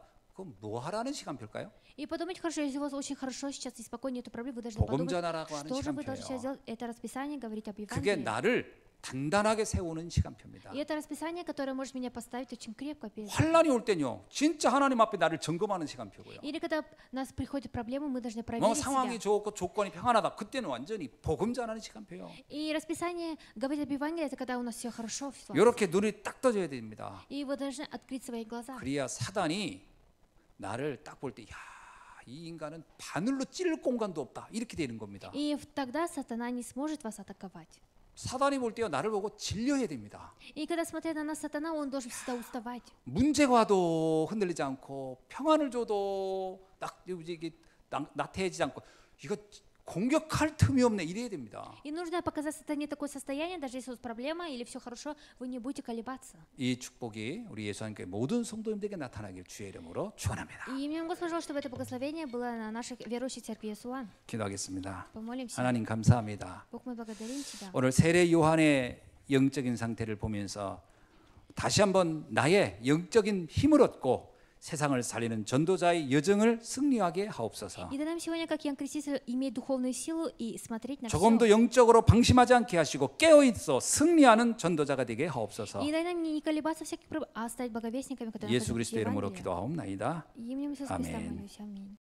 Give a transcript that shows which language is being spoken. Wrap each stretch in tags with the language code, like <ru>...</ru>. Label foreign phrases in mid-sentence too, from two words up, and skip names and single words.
<ko>그럼 뭐 하라는 시간표일까요?</ko> <ru>И подумайте, хорошо, если у вас очень хорошо сейчас и спокойно, нет проблем, вы должны</ru> <ko>복음</ko> <ru>подумать,</ru> <ko>전하라고 하는</ko> <ru>что же вы должны сейчас</ru> <ko>시간표예요.</ko> <ru>сделать. Это расписание говорит об</ru> <ko>그게</ko> <ru>Евангелии.</ru> <ko>나를 단단하게 세우는 시간표입니다.</ko> <ru>И это расписание, которое может меня поставить очень крепко перед.</ru> <ko>환란이 올 때는요, 진짜 하나님 앞에 나를 점검하는 시간표고요.</ko> <ru>Или когда у нас приходят проблемы, мы должны</ru> <ko>뭐</ko> <ru>проверить</ru> <ko>상황이</ko> <ru>себя.</ru> <ko>좋고 조건이 평안하다. 그때는 완전히 복음 전하는 시간표요.</ko> <ru>И расписание говорить об Евангелии, это когда у нас все хорошо. Все.</ru> <ko>이렇게 눈이 딱 떠져야 됩니다.</ko> <ru>И вы должны открыть свои глаза.</ru> <ko>그래야 사단이 나를 딱 볼 때, 야, 이 인간은 바늘로 찌를 공간도 없다. 이렇게 되는 겁니다.</ko> <ru>И тогда сатана не сможет вас атаковать.</ru> <ko>사단이 볼 때요, 나를 보고 질려야 됩니다.</ko> <ru>И когда смотрит на нас сатана, он должен всегда уставать.</ru> <ko>문제가 와도 흔들리지 않고 평안을 줘도 나태해지지 않고 이거 공격할 틈이 없네 이래야 됩니다.</ko> <ru>И нужно показать сатане такое состояние, даже если у вас проблема или все хорошо, вы не будете колебаться.</ru> <ko>이 축복이 우리 예수님께 모든 성도님들에게 나타나길 주의 이름으로 축원합니다.</ko> <ru>И именем Господа, пожалуйста, чтобы это благословение было на наших верующих церкви Иесуан.</ru> <ko>기도하겠습니다.</ko> <ru>Помолимся.</ru> <ko>하나님 감사합니다.</ko> <ru>Бог, мы благодарим Тебя.</ru> <ko>오늘 세례 요한의 영적인 상태를 보면서 다시 한번 나의 영적인 힘을 얻고 세상을 살리는 전도자의 여정을 승리하게 하옵소서.</ko> <ru>И дай нам сегодня, как Иоанн Креститель, иметь духовную силу и смотреть на</ru> <ko>조금 더</ko> <ru>все.</ru> <ko>영적으로 방심하지 않게 하시고 깨어 있어 승리하는 전도자가 되게 하옵소서.</ko> <ru>И дай нам не колебаться в всяких проблемах, а стать благовестниками, которые</ru> <ko>예수</ko> <ru>находятся в</ru> <ko>그리스도 이름으로</ko> <ru>Евангелии.</ru> <ko>기도하옵나이다.</ko> <ru>Именем Иисуса Христа</ru> <ko>아멘.</ko> <ru>молюсь. Аминь.</ru>